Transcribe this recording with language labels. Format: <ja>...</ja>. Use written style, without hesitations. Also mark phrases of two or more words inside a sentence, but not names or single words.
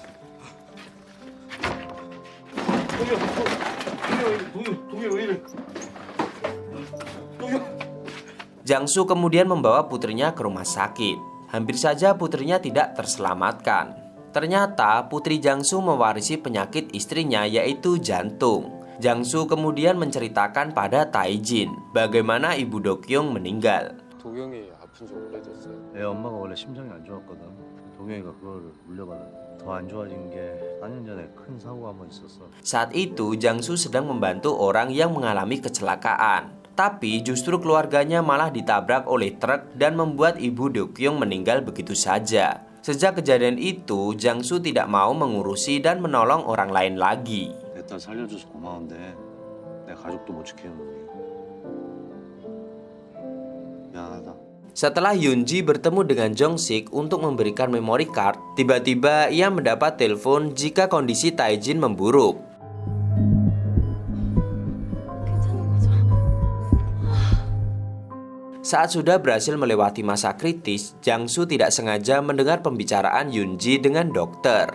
<id>Jangsu kemudian membawa putrinya ke rumah sakit. Hampir saja putrinya tidak terselamatkan. Ternyata putri Jangsu mewarisi penyakit istrinya yaitu jantung. Jangsu kemudian menceritakan pada Taijin bagaimana ibu Dokyung meninggal.</id> <ko>도경이 아픈 지 오래됐어요. 애 엄마가 원래 심장이 안 좋았거든. 동영이가 그걸 물려받아. 더 안 좋아진 게 4년 전에 큰 사고가 한번 있었어.</ko> <id>Saat itu Jangsu sedang membantu orang yang mengalami kecelakaan. Tapi justru keluarganya malah ditabrak oleh truk dan membuat ibu Dokyung meninggal begitu saja. Sejak kejadian itu, Jangsu tidak mau mengurusi dan menolong orang lain lagi.</id> <ko>내 딸 살려줘서 고마운데 내 가족도 못 지키는 놈이 미안하다.</ko> <id>Setelah Yunji bertemu dengan Jongsik untuk memberikan memory card, tiba-tiba ia mendapat telepon jika kondisi Taijin memburuk. Saat sudah berhasil melewati masa kritis, Jangsu tidak sengaja mendengar pembicaraan Yunji dengan dokter.</id>